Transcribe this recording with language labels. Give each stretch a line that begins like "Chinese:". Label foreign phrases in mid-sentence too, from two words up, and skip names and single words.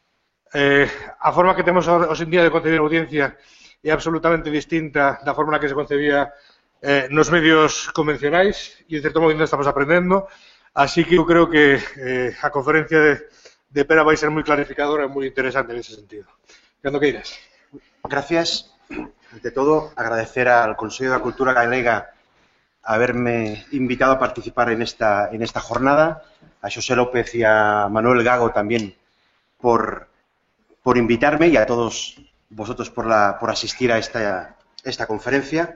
Galician: A forma que temos hoxe en día de concebir a audiencia é absolutamente distinta da forma na que se concebía nos medios convencionais e, en certo modo, ainda estamos aprendendo. Así que eu creo que a conferencia de Pere vai ser moi clarificadora e moi interesante en ese sentido. Cando queiras.
Spanish: Gracias. Ante todo, agradecer al Consejo de la Cultura Galega haberme invitado a participar en esta jornada, a José López y a Manuel Gago también por invitarme, y a todos vosotros por asistir a esta conferencia.